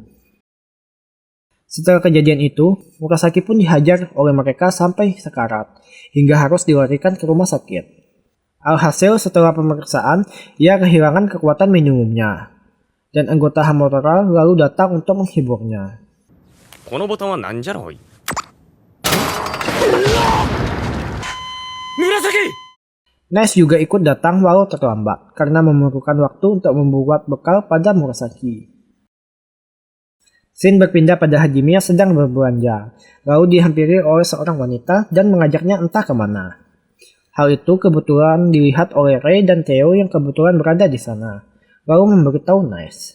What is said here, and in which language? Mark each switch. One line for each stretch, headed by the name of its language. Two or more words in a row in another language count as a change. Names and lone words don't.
Indonesian: Setelah kejadian itu, Murasaki pun dihajar oleh mereka sampai sekarat, hingga harus dilarikan ke rumah sakit. Alhasil setelah pemeriksaan, ia kehilangan kekuatan minimumnya, dan anggota Hamatora lalu datang untuk menghiburnya.
Japanese: このボタンはなんじゃろい?
Indonesian: Murasaki! Nice juga ikut datang walau terlambat, karena memerlukan waktu untuk membuat bekal pada Murasaki. Shin berpindah pada Hajime yang sedang berbelanja, lalu dihampiri oleh seorang wanita dan mengajaknya entah kemana. Hal itu kebetulan dilihat oleh Rei dan Theo yang kebetulan berada di sana, lalu memberitahu Nice.